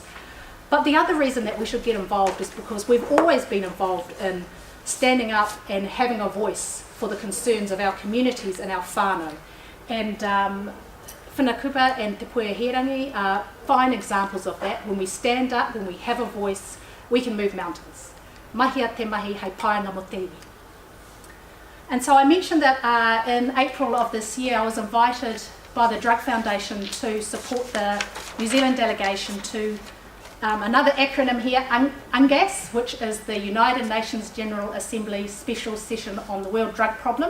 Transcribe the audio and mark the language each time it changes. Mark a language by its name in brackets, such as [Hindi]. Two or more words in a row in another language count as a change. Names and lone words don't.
[English] But the other reason that we should get involved is because we've always been involved in standing up and having a voice for the concerns of our communities and our whānau. And Whanakupa and Te Pueherangi are fine examples of that. When we stand up, when we have a voice, we can move mountains. [Māori] Mahia te mahi hei paenga mo te iwi. [English] And so I mentioned that in April of this year I was invited by the Drug Foundation to support the New Zealand delegation to another acronym here, UNGAS, which is the United Nations General Assembly Special Session on the World Drug Problem.